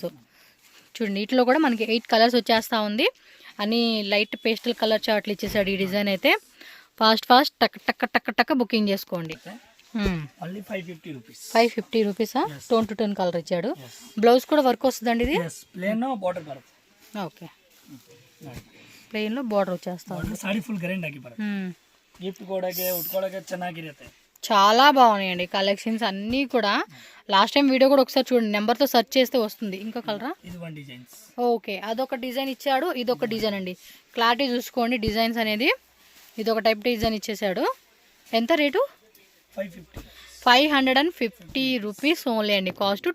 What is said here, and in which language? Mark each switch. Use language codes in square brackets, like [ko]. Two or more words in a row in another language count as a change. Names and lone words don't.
[te] చూడండి వీటిలో కూడా మనకి 8 కలర్స్ వచ్చేస్తూ ఉంది. అని [en] light pastel colour charts [te] ఇచ్చేసాడు. ఈ డిజైన్ అయితే ఫాస్ట్ టక్ టక్ టక్ టక్ బుకింగ్ చేసుకోండి. 550 రూపీసా? [en] tone to tone colour [te] ఇచ్చాడు. బ్లౌజ్ కూడా వర్క్ వస్తుందండి ఇది. ఓకే, [en] plain border [te] వచ్చేస్తా ఉంది. [en] saree full grand [kn] ಆಗಿ ಬರುತ್ತೆ. గిఫ్ట్ ಕೊಡೋಕೆ ಉಟ್ಕೊಳ್ಳೋಕೆ ಚೆನ್ನಾಗಿರುತ್ತೆ. [te] చాలా బాగున్నాయండి కలెక్షన్స్ అన్నీ కూడా. [en] last time video [te] కూడా ఒకసారి చూడండి, నెంబర్తో సెర్చ్ చేస్తే వస్తుంది. ఇంకా కలరా? ఇది [en] one designs. [te] ఓకే, అదొక డిజైన్ ఇచ్చాడు, ఇదొక డిజైన్ అండి. క్లారిటీ చూసుకోండి డిజైన్స్ అనేది. ఇదొక [en] type design [te] ఇచ్చేసాడు. ఎంత రేటు? 550 [en] rupees only [te] అండి కాస్ట్.